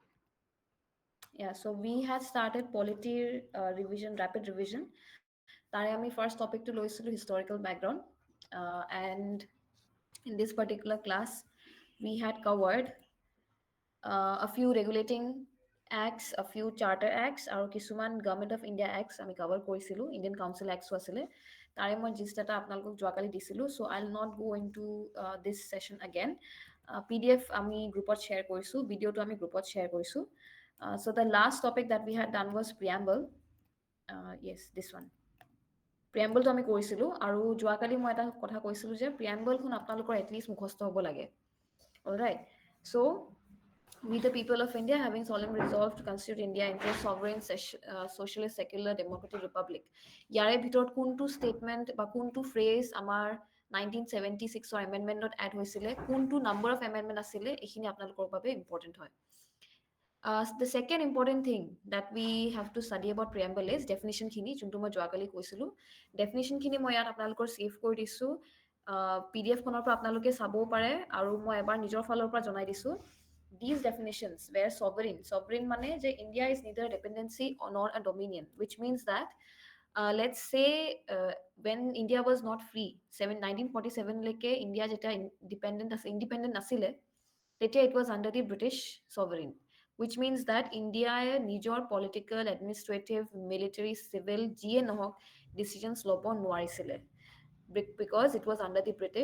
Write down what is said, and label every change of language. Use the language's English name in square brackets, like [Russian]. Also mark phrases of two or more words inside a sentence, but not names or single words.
[English] Yeah, so we had started polity revision, rapid revision. [Assamese] তাৰে আমি [English] first topic [Assamese] টো লৈছিলোঁ [English] historical background, and in this particular class, we had covered a few regulating acts, a few charter acts, [Assamese] আৰু কিছুমান গভৰ্ণমেণ্ট অফ ইণ্ডিয়া এক্টছ আমি কভাৰ কৰিছিলোঁ, ইণ্ডিয়ান কাউন্সিল এক্টছো আছিলে। তাৰে মই জিষ্ট এটা আপোনালোকক যোৱাকালি দিছিলোঁ, [English] So I will not go into this session again. [Assamese] PDF আমি গ্ৰুপত শ্বেয়াৰ কৰিছোঁ, ভিডিঅ'টো আমি গ্ৰুপত শ্বেয়াৰ কৰিছোঁ। [English] So the last topic that we had done was preamble. Yes, this one. [Assamese] প্ৰিয়াম্বলটো আমি কৰিছিলোঁ, আৰু যোৱাকালি মই এটা কথা কৈছিলোঁ যে প্ৰিয়াম্বলখন আপোনালোকৰ এটলিষ্ট মুখস্থ হ'ব লাগে। অলৰাইট, [English] চ' we, the people of India, having solemnly resolved to constitute India into a sovereign, socialist, secular, democratic republic. [Assamese] ইয়াৰে ভিতৰত কোনটো statement বা কোনটো phrase আমাৰ 1976 এমেণ্ডমেণ্টত এড হৈছিলে, কোনটো [English] number of amendment [Assamese] আছিলে, এইখিনি আপোনালোকৰ বাবে ইম্পৰ্টেণ্ট হয়। [English] The second important thing that we have to study about preamble is definition [Assamese] খিনি, যোনটো মই যোৱাকালি কৈছিলোঁ। Definition খিনি মই ইয়াত আপোনালোকৰ ছেভ কৰি দিছোঁ। PDF খনৰ পৰা আপোনালোকে চাবও পাৰে, আৰু মই এবাৰ নিজৰ ফালৰ পৰা জনাই দিছোঁ। [English] These definitions were sovereign. Sovereign [Assamese] মানে যে [English] India is neither a dependency nor a dominion, which means that let's say when India was not free, 1947 [Assamese] leke India jeta independent nasile, tetia [English] it was under the British sovereign, which means that India nijor political, administrative, military, civil [Assamese] যিয়ে নহওক [English] decisions [Assamese] ল'ব নোৱাৰিছিলে, [English] because it was under the British.